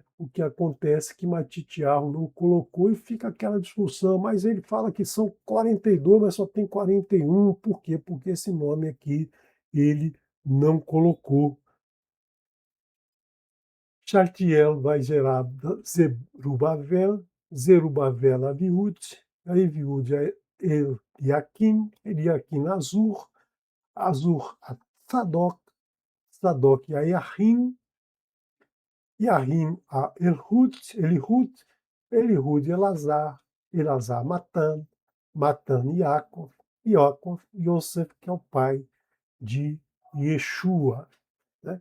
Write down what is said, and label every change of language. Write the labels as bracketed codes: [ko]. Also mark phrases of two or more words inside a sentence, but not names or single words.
[pt] O que acontece que Matitiarro não colocou e fica aquela discussão, mas ele fala que são 42, mas só tem 41. Por quê? Porque esse nome aqui ele não colocou. Chartiel vai gerar Zerubabel, Zerubabel Aviúde, Aviúde a Eliakim, Eliakim Azur, Azur a Sadoc, Sadoc a Yahim, Yahim a Elihud, Elihud Elazar, Elazar Matan, Matan Yaakov, Yaakov Yosef, que é o pai de Yeshua, né?